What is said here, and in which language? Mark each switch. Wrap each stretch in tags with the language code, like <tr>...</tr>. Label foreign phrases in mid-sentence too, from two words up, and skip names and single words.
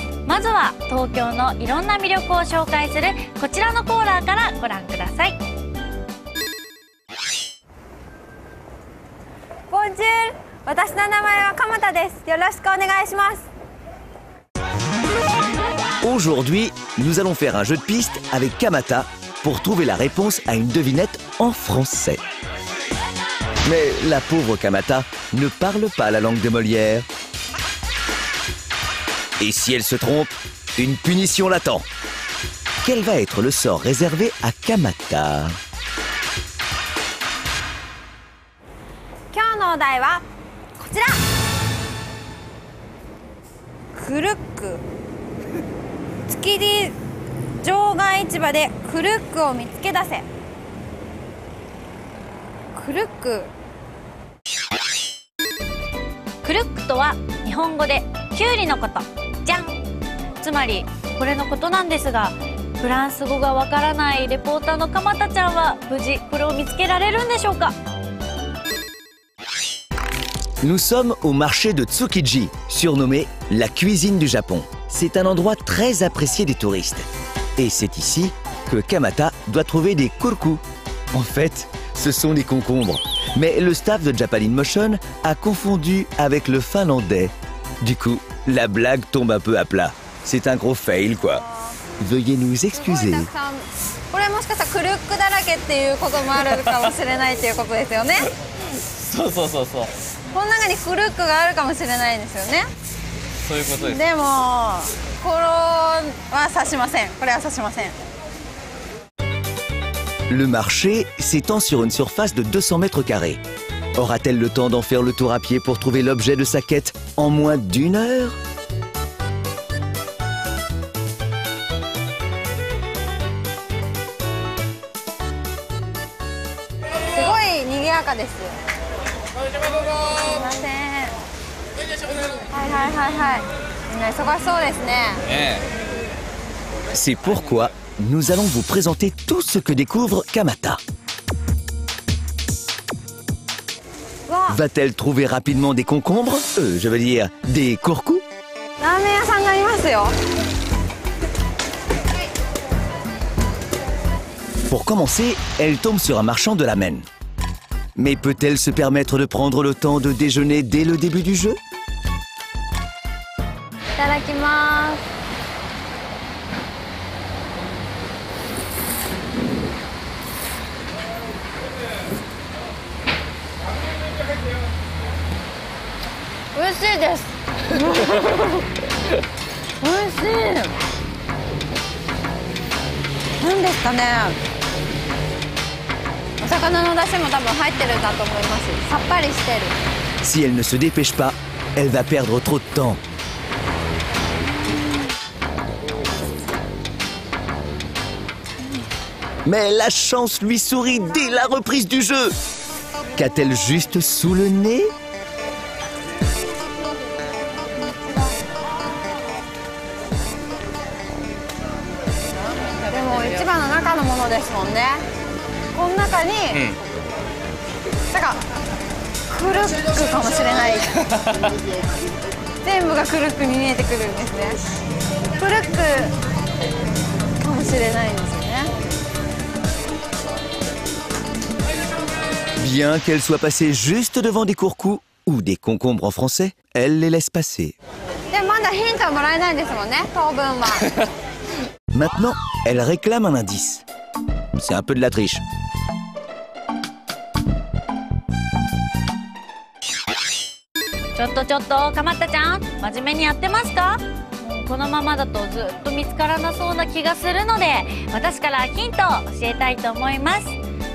<ja>まずは東京のいろんな魅力を紹介するこちらのコーナーからご覧ください。ボンジュール、私の名前は鎌田です。よろしくお願いします。</ja> <fr>Aujourd'hui, nous allons faire un jeu de piste avec Kamata pour trouver la réponse à une devinette en français. Mais la pauvre Kamata ne parle pas la langue de Molière. Et si elle se trompe, une punition l'attend. Quel va être le sort réservé à Kamata?</fr> <ja>今日のお題はこちら。クルック。築地場外市場でクルックを見つけ出せ。クルック。クルックとは日本語でキュウリのこと。じゃん。つまりこれのことなんですが、フランス語がわからないレポーターの鎌田ちゃんは無事これを見つけられるんでしょうか。</ja> <fr>Nous sommes au marché de Tsukiji, surnommé la cuisine du Japon. C'est un endroit très apprécié des touristes. Et c'est ici que Kamata doit trouver des kurku. En fait, ce sont des concombres. Mais le staff de Japan in Motion a confondu avec le finlandais. Du coup, la blague tombe un peu à plat. C'est un gros fail, quoi. Veuillez nous excuser.</fr> <ja>これもしかしたらクルックだらけっていうこともあるかもしれないっていうことですよね。そうそうそうそう。この中にクルックがあるかもしれないんですよね。そういうことです。でもこれは指しません。これは指しません。</ja> <fr>Le marché s'étend sur une surface de 200 mètres carrés. Aura-t-elle le temps d'en faire le tour à pied pour trouver l'objet de sa quête en moins d'1 heure?</fr> <ja>すごい賑やかです。すみません。はいはいはいはい。みんな忙しそうですね。</ja> <fr>C'est pourquoi nous allons vous présenter tout ce que découvre Kamata. Va-t-elle trouver rapidement des concombres? Je veux dire, des kurku?</fr> <ja>ラーメン屋さんがありますよ。</ja> <fr>Pour commencer, elle tombe sur un marchand de ramen. Mais peut-elle se permettre de prendre le temps de déjeuner dès le début du jeu?</fr> <ja>いただきます。 美味しいです。美味しい。なんですかね。お魚の出汁も多分入ってるんだと思います。さっぱりしてる。</ja> <fr>Si elle ne se dépêche pas, elle va perdre trop de temps. Mais la chance lui sourit dès la reprise du jeu. Qu'a-t-elle juste sous le nez?</fr> <ja>でも市場の中のものですもんね。この中に、なんかクルックかもしれない。全部がクルックに見えてくるんですね。クルックかもしれないんですよね。</ja> <fr>Bien qu'elle soit passée juste devant des kurkus ou des concombres en français, elle les laisse passer.</fr> <ja>でもまだヒントはもらえないんですもんね、当分は。</ja> <fr>Maintenant, elle réclame un indice. C'est un peu de la triche.</fr> <ja>ちょっと鎌田ちゃん、真面目にやってますか？もうこのままだとずっと見つからなそうな気がするので、私からヒントを教えたいと思います。</ja>